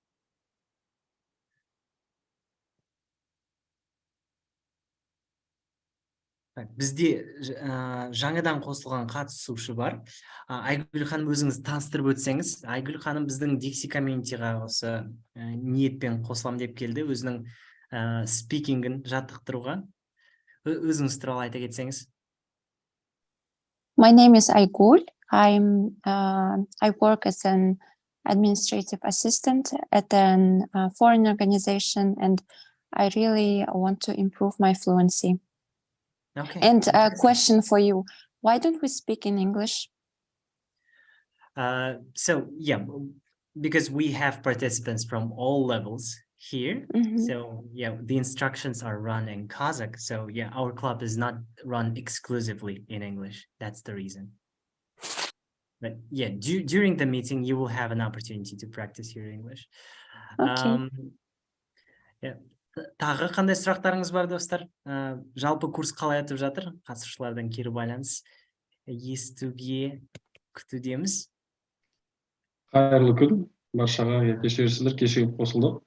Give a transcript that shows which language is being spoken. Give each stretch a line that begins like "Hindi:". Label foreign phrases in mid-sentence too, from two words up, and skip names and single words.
Kazakh: Бізде жаңадан қосылған қатысушы бар. Айгүл ханым, өзіңіз таныстырып өтсеңіз. Айгүл ханым біздің Dixi Community'ға осы ниетпен қосылам деп келді, өзінің спикингін жаттықтыруға. Өзіңіз туралы айта кетсеңіз.
English: My name is Aygul. I work as an administrative assistant at a foreign organization, and I really want to improve my fluency. Okay. And a question for you. Why don't we speak in English? Because we have participants from all levels here. So the instructions are run in Kazakh. So our club is not run exclusively in English. That's the reason. But during the meeting, you will have an opportunity to practice your English. Okay.
Kazakh: Тағы қандай сұрақтарыңыз бар, достар? Жалпы курс қалай өтіп жатыр? Қатысушылардан кері байланыс естуге күтудеміз. Қайырлы күн, баршаға кешірерсіздер, кешігіп қосылдық.